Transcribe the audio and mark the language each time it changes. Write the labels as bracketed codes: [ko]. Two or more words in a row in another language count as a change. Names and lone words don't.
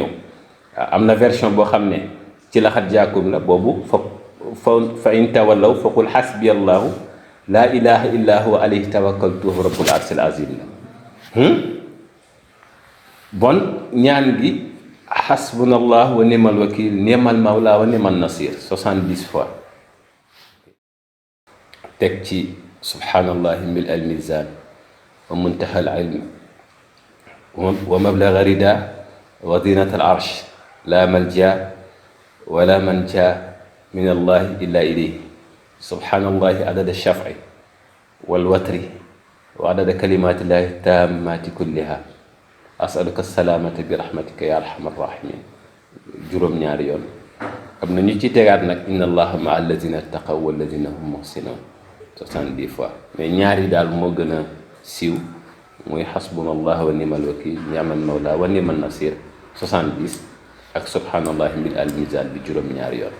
[wo] waaw am na version boo xam ne ci laxat jaakum la, boobu [ar] فإن تولوا فقل حسبي الله لا إله إلا هو عليه توكلت رب العرش العظيم la. [wo] bon ñaan gi [ar] حسبنا الله ونعم الوكيل نعم المولى ونعم النصير 70 fois. [wo] teg ci [ar] سبحان الله ملء الميزان ومنتهى العلم ومبلغ الرضا وزنة العرش لا ملجأ ولا منجا من الله إلا إليه سبحان الله عدد الشفع والوتر وعدد كلمات الله التامات كلها أسألك السلامة برحمتك يا أرحم الراحمين [wo] juróom-ñaari yoon. am na ñu ci tegaat nag [ar] إن الله مع الذين اتقوا والذين هم محسنون 70 [fr] fois, mais [wo] ñaari daal moo gën a siiw muy [ar] حسبنا الله ونعم الوكيل نعم المولى ونعم النصير 70 ak سبحان الله ملء الميزان [wo] bi juróom-ñaari yoon.